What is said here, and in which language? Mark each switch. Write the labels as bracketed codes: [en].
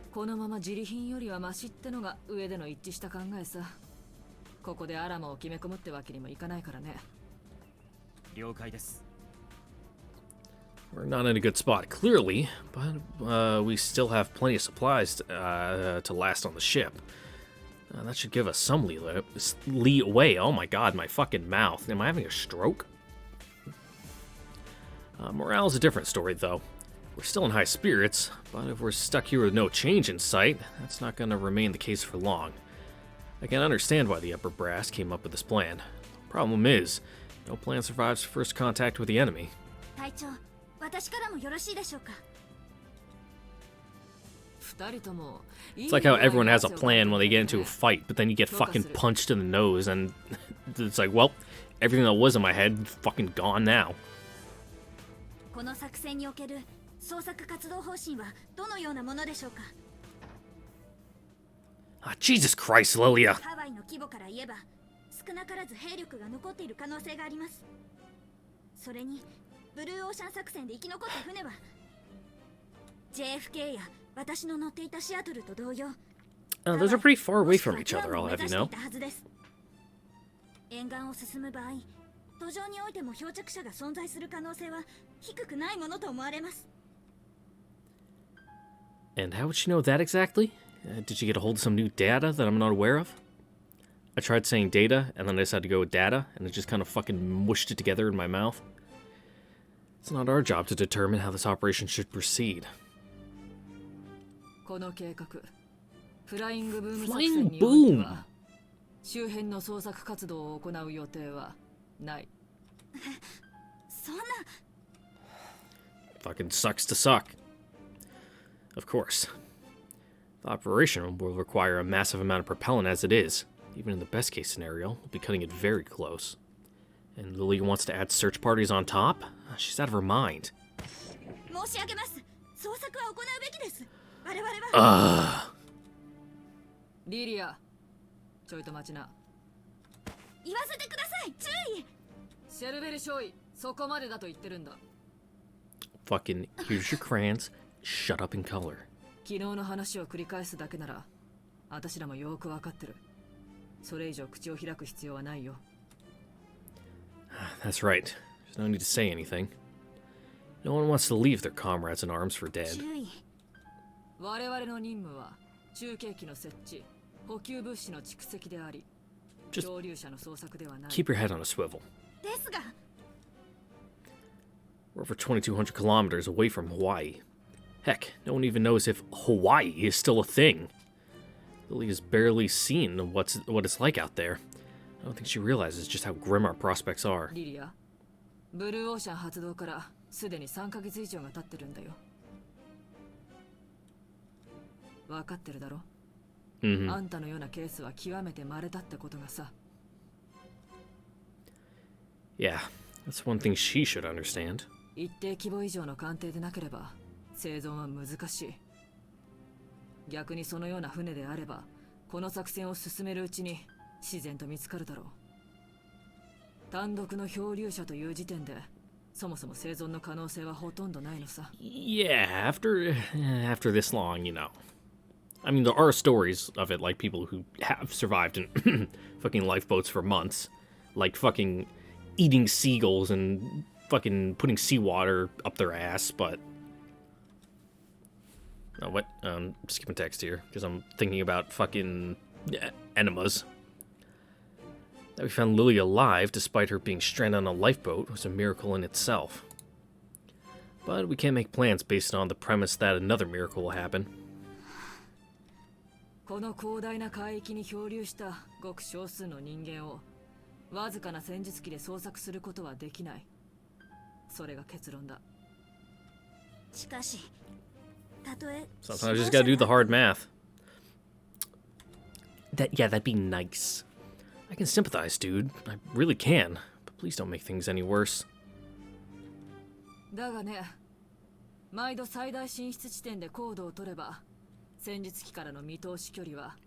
[ja] このまま自利品よりはマシってのが上での一致した考えさここでアラマを決め込むってわけにもいかないからね了解です [en] We're not in a good spot, clearly, but we still have plenty of supplies to last on the ship. That should give us some leeway. Oh my god, my fucking mouth. Am I having a stroke? Morale is a different story, though. We're still in high spirits, but if we're stuck here with no change in sight, that's not going to remain the case for long. I can understand why the upper brass came up with this plan. Problem is, no plan survives first contact with the enemy. [ja] 隊長私からもよろしいでしょうか 2人とも [en] It's like how everyone has a plan when they get into a fight, but then you get fucking punched in the nose, and it's like, well, everything that was in my head fucking gone now. [ja] この作戦における捜索活動方針はどのようなものでしょうか [en] Ah, Jesus Christ, Lilia. [ja] ハワイの規模から言えば少なからず兵力が残っている可能性がありますそれにブルーオーシャン作戦で生き残った船は JFK や私の乗っていたシアトルと同様 [en] Those are pretty far away from each other, I'll have you know. [ja] 沿岸を進む場合、途上においても漂着者が存在する可能性は低くないものと思われます。 [en] And how would she know that exactly? Did she get a hold of some new data that I'm not aware of? I tried saying data, and then I decided to go with data, and it just kind of fucking mushed it together in my mouth. It's not our job to determine how this operation should proceed. [ja] この計画、フライングブーム作 [en] Flying [ja] 戦において [en] boom! [ja] は周辺の捜索活動を行う予定はない。そんな [en] Fucking sucks to suck. Of course. The operation will require a massive amount of propellant as it is. Even in the best case scenario, we'll be cutting it very close. And Lily wants to add search parties on top? She's out of her mind. [ja] 申し上げます。捜索は行うべきです。我々はリリア、ちょいと待ちな。言わせてください。注意。シェルベル少尉、そこまでだと言ってるんだ。 [en] Fucking, here's your crayons. Shut up in color. [ja] 昨日の話を繰り返すだけなら、私らもよくわかってる。それ以上口を開く必要はないよ。 [en] That's right. There's no need to say anything. No one wants to leave their comrades in arms for dead. [ja] 注意。我々の任務は中継機の設置、補給物資の蓄積であり、 [en] Just [ja] 漂流者の捜索ではない。 [en] keep your head on a swivel. [ja] ですが、 [en] We're over 2,200 kilometers away from Hawaii. Heck, no one even knows if Hawaii is still a thing. Lily has barely seen what it's like out there. I don't think she realizes just how grim our prospects are. [ja] リリア、ブルーオーシャン発動からすでに3ヶ月以上が経ってるんだよ。わかってるだろ、あんたのようなケースは極めて稀だってことがさ。 [en] Yeah, that's one thing she should understand. [ja] 一定規模以上の艦艇でなければ生存は難しい。逆にそのような船であれば、この作戦を進めるうちに自然と見つかるだろう。単独の漂流者という時点で、そもそも生存の可能性はほとんどないのさ。 [en] Yeah, after this long, you know. I mean, there are stories of it, like people who have survived in fucking lifeboats for months, like fucking eating seagulls and fucking putting seawater up their ass, but... Oh, what? Skipping text here, because I'm thinking about fucking enemas. That we found Lily alive, despite her being stranded on a lifeboat, was a miracle in itself. But we can't make plans based on the premise that another miracle will happen. [ja] この広大な海域に漂流したごく少数の人間をわずかな戦術機で捜索することはできない。それが結論だ。しかし、たとえ [en] Sometimes I just gotta do the hard math. That'd be nice. I can sympathize, dude. I really can. But please don't make things any worse. [ja] だがね、毎度最大進出地点で高度を取れば、戦術機からの見通し距離は